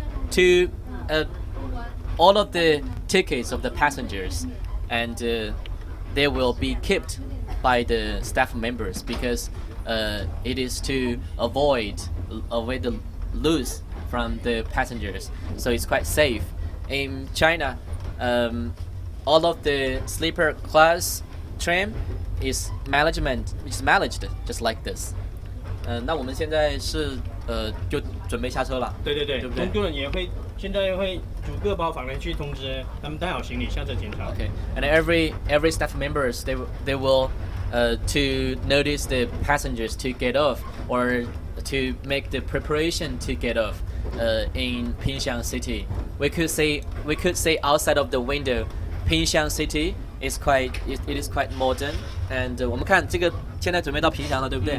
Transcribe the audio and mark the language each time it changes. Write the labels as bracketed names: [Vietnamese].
[English] To all of the tickets of the passengers, and they will be kept by the staff members, because it is to avoid the loss from the passengers, so it's quite safe. In China, all of the sleeper class train is managed just like this. [Chinese] 那我们现在是就准备下车了。对对对，对不对？工作人员现在会逐个包房人去通知他们带好行李下车检查。 [English] Okay, and every staff members they will to notice the passengers to get off, or to make the preparation to get off in Pingshan City. We could say outside of the window, Pingshan City is quite modern, and [Chinese] 我们看这个现在准备到平祥了，对不对？